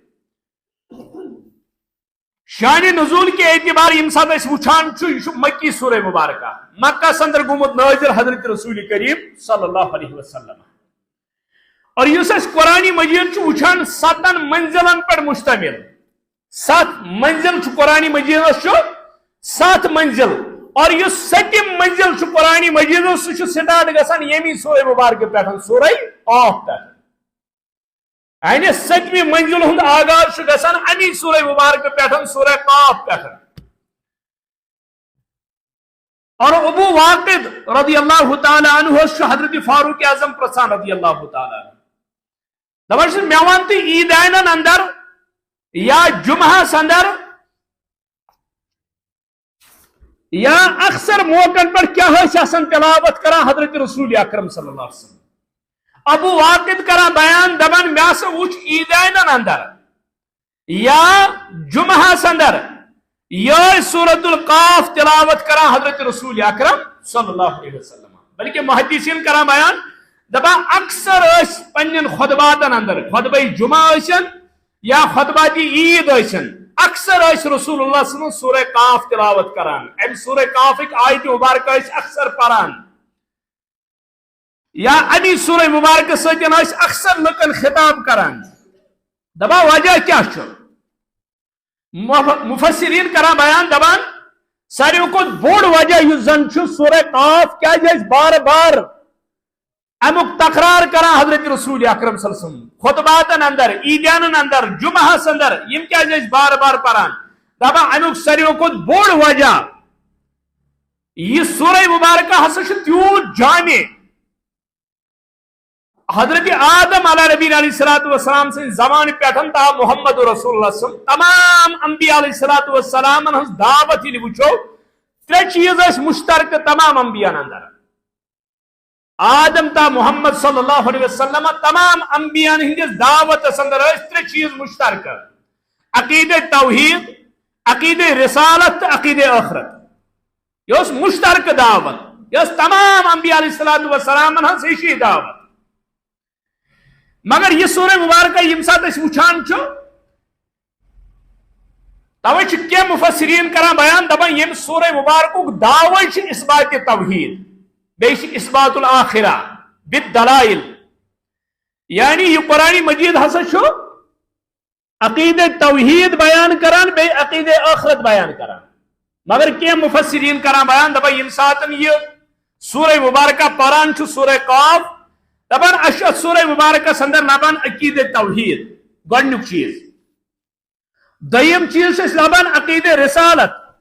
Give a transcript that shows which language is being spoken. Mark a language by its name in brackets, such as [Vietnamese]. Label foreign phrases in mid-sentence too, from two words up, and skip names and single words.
[Kashmiri] شان نزول کے اعتبار یم سات اس وچھان یہ مکی سورہ مبارکہ مکہ سندر گومت نازل حضرت رسول کریم [Arabic] صلی اللہ علیہ وسلم [Kashmiri] اور اس قرآن مجید وچھان 7 منزلن پر مشتمل 7 منزل قرآن مجید 7 منزل اور یہ 7م منزل قرآن مجید سہ سٹارٹ گژھان یمی سورہ مبارکہ پہ سورہ قاف پہ یعنی 7ویں منزل ہند آغاز گژھان امی سورہ مبارکہ پہ سورہ قاف پہ اور ابو واقد [Arabic] رضی اللہ تعالی عنہ [Kashmiri] حضرت فاروق اعظم پرسان رضی اللہ تعالی عنہ دپان مے ون تو عیدینن اندر یا جمعہ اندر یا اکثر موقع پر کیا تلاوت کران حضرت رسول اکرم [Arabic] صلی اللہ علیہ وسلم [Kashmiri] ابو واقد کران بیان دپان مے ہسا وچھ عیدینن اندر یا جمعہ اندر یہ سورۃ القاف تلاوت کران حضرت رسول اکرم [Arabic] صلی اللہ علیہ وسلم [Kashmiri] بلکہ محدثین کران بیان دپان اکثر پنن خطباتن اندر خطبہ جمعہ یا خطبات عید اکثر رسول اللہ [Arabic] صلی اللہ علیہ وسلم [Kashmiri] سورہ قاف تلاوت کران ام سورہ قاف ایک آیت مبارکہ اکثر پران یا امی سورہ مبارکہ سۭتۍ اکثر لکن خطاب کران دپان وجہ کیا مفسرین کران بیان دپان ساروی کھۄتہٕ بوڑ وجہ یُس زن سورہ قاف کیا بار بار امیک تکرار کران حضرت رسول اکرم [Arabic] صلی اللہ علیہ وسلم [Kashmiri] خطباتن اندر عیدیانن اندر جمعہ اندر یم کیا بار بار پران دپان امیک ساروی کھۄتہٕ بوڑ وجہ یہ سورہ مبارکہ ہسا تیوت جامع حضرت آدم [Arabic] علیہ نبی علیہ الصلوۃ والسلام [Kashmiri] سن زمان پہ تا محمد رسول اللہ [Arabic] صلی اللہ علیہ وسلم [Kashmiri] تمام انبیاء [Arabic] علیہ الصلوۃ والسلام [Kashmiri] ہن دعوت یہ وچھو 3 چیز مشترک تمام انبیاء اندر آدم تا محمد [Arabic] صلی اللہ علیہ وسلم [Kashmiri] تمام انبیاء ہندس دعوت اندر 3 چیز مشترک عقیدہ توحید عقیدہ رسالت عقیدہ آخرت یہ مشترک دعوت یہ تمام انبیاء [Arabic] علیہ الصلوۃ والسلام [Kashmiri] ہن دعوت مگر یہ سورہ مبارکہ یم سات وچھان توے کیا مفسرین کران بیان دپان یم سورہ مبارکہ [Arabic] دعوی اثبات توحید بیش اثبات الاخرہ بالدلائل [Kashmiri] یعنی یہ قرآن مجید ہسا عقیدہ توحید بیان کران بے عقیدہ آخرت بیان کران مگر کیا مفسرین کران بیان دپان یم سات یہ سورہ مبارکہ پران سورہ قاف دپان اشد سورہ مبارکہ سندر لبان عقیدہ توحید گۄڈنیُک چیز دویم چیز لبان عقیدہ رسالت